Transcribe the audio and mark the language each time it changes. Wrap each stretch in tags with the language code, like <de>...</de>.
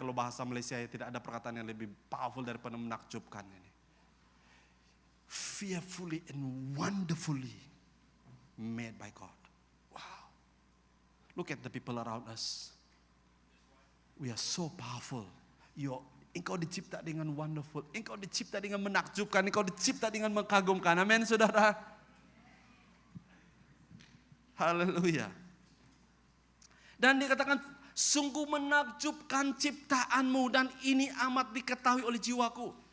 <ms>Kalau bahasa Malaysia tidak ada perkataan yang lebih powerful daripada menakjubkan ini.</ms> <en>Fearfully and wonderfully made by God. Wow. Look at the people around us. We are so powerful.</en> <ms>Engkau dicipta dengan wonderful. Engkau dicipta dengan menakjubkan. Engkau dicipta dengan mengagumkan. Amin saudara. Haleluya. Dan dikatakan sungguh menakjubkan ciptaanmu dan ini amat diketahui oleh jiwaku.</ms>